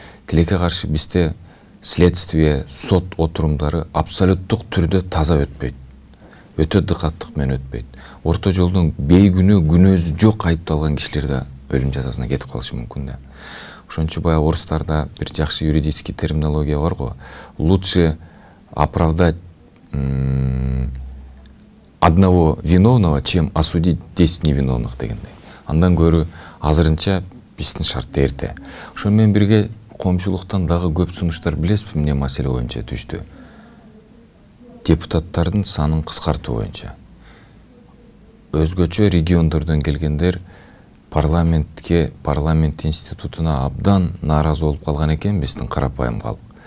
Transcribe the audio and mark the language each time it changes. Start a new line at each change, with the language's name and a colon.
Kyrgyz: Тилекке каршы бизде следствие, сот отурумдары абсолюттук түрдө таза өтпөйт. Өтө дыкаттык менен өтпөйт. Орто жолдон бейгүнөө, күнөөсү жок айыпталган кишилер да өлүм жазасына кетип калышы мүмкүн да. Ошончо баягы орустарда бир жакшы юридический терминология бар го.
Russian: Лучше оправдать одного виновного, чем осудить 10 невиновных дегендей.
Kyrgyz: Андан көрі азырынча биздин шарт эрте. Ошо менен бирге коомчулуктан дагы көп сунуштар билесизби эмне маселе боюнча түштү? Депутаттардын санын кыскартуу боюнча. Өзгөчө региондордон келгендер парламент институтуна абдан нааразы болуп калган экен биздин карапайым калк.